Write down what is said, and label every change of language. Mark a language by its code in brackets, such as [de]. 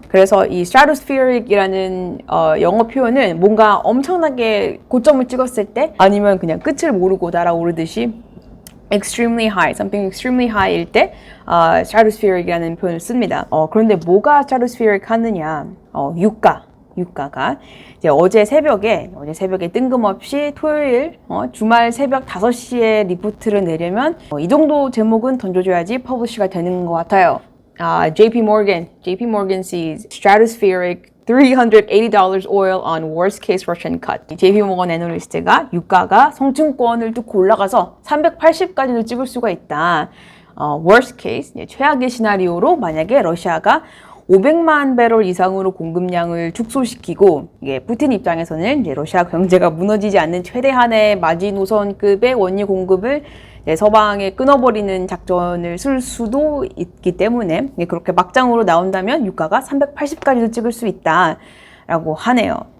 [ko] 그래서 이 stratospheric이라는 영어 표현은 뭔가 엄청나게 고점을 찍었을 때 아니면 그냥 끝을 모르고 날아오르듯이 [en] extremely high, something extremely high [ko] 일 때 stratospheric이라는 표현을 씁니다. 그런데 뭐가 stratospheric 하느냐? 유가가 이제 어제 새벽에 뜬금없이 토요일 주말 새벽 5시에 리포트를 내려면 이 정도 제목은 던져줘야지 퍼블리시가 되는 것 같아요. [en] JP Morgan sees stratospheric $380 oil on worst case Russian cut. [ko] JP 모건 애널리스트가 유가가 성층권을 뚫고 올라가서 380까지도 찍을 수가 있다. worst case, 최악의 시나리오로 만약에 러시아가 500만 배럴 이상으로 공급량을 축소시키고 이게 푸틴 입장에서는 이제 러시아 경제가 무너지지 않는 최대한의 마지노선급의 원유 공급을 서방에 끊어버리는 작전을 쓸 수도 있기 때문에 그렇게 막장으로 나온다면 유가가 380까지도 찍을 수 있다라고 하네요.